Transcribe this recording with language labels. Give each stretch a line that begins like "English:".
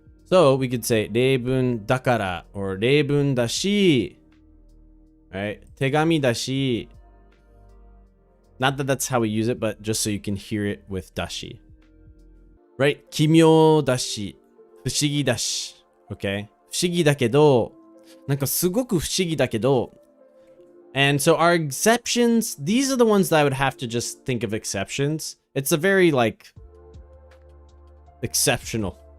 English: So we could say 例文だから or 例文だし, right?
Japanese: 手紙だし.
English: Not that that's how we use it, but just so you can hear it with dashi. Right?
Japanese: 奇妙だし, 不思議だし.
English: Okay?
Japanese: 不思議だけど, なんかすごく不思議だけど.
English: And so our exceptions, these are the ones that I would have to just think of exceptions. It's a very like exception.